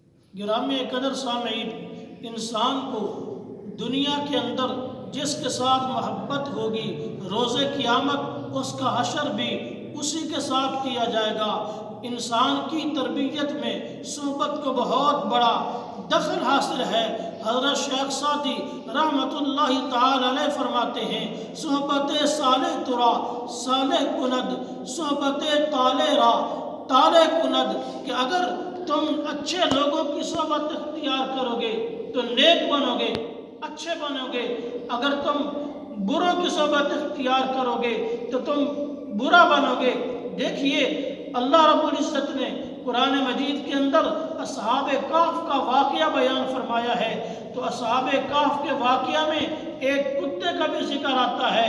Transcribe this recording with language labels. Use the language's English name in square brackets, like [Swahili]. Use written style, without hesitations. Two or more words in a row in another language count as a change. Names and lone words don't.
[Urdu] گرامی قدر سامعین، انسان کو دنیا کے اندر جس کے ساتھ محبت ہوگی، روز قیامت اس کا حشر بھی اسی کے ساتھ کیا جائے گا۔ انسان کی تربیت میں صحبت کو بہت بڑا دخل حاصل ہے۔ حضرت شیخ سعدی [Arabic] رحمۃ اللہ تعالی علیہ [Urdu] فرماتے ہیں، [Persian] صحبت صالح ترا صالح کند، صحبت طالح را طالح کند، [Urdu] کہ اگر تم اچھے لوگوں کی صحبت اختیار کرو گے تو نیک بنو گے، اچھے بنو گے۔ اگر تم بروں کی صحبت اختیار کرو گے تو تم برا بنو گے۔ دیکھیے اللہ رب العزت نے قرآن مجید کے اندر اصحاب کہف کا واقعہ بیان فرمایا ہے، تو اصحاب کہف کے واقعہ میں ایک کتے کا بھی ذکر آتا ہے۔